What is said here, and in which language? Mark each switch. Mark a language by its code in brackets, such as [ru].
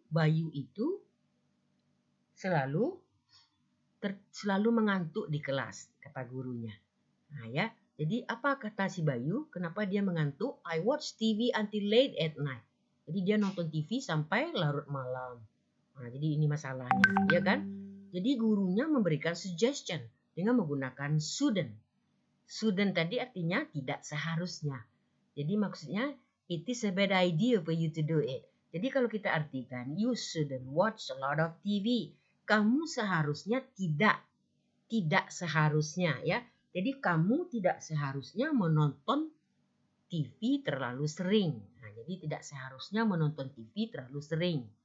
[id] Bayu itu selalu mengantuk di kelas, kata gurunya. Nah ya, jadi apa kata si Bayu? Kenapa dia mengantuk? [en] I watch TV until late at night. [id] Jadi dia nonton TV sampai larut malam. Nah, jadi ini masalahnya, ya kan? Jadi gurunya memberikan suggestion dengan menggunakan shouldn't. Shouldn't tadi artinya tidak seharusnya. Jadi maksudnya [en] it is a bad idea for you to do it. [id] Jadi kalau kita artikan [en] you shouldn't watch a lot of TV. [id] Kamu seharusnya tidak seharusnya ya. Jadi kamu tidak seharusnya menonton TV terlalu sering. Nah, jadi tidak seharusnya menonton TV terlalu sering.